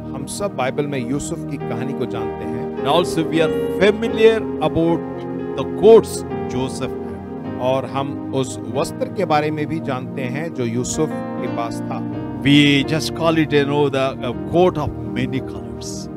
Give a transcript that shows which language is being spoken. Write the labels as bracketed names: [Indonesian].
[Hindi] हम सब बाइबल में यूसुफ की कहानी को जानते हैं [English] And also, we are familiar about the coats Joseph had. [Hindi] और हम उस वस्त्र के बारे में भी जानते हैं जो यूसुफ के पास था। [English] We just call it, you know, the coat of many colors.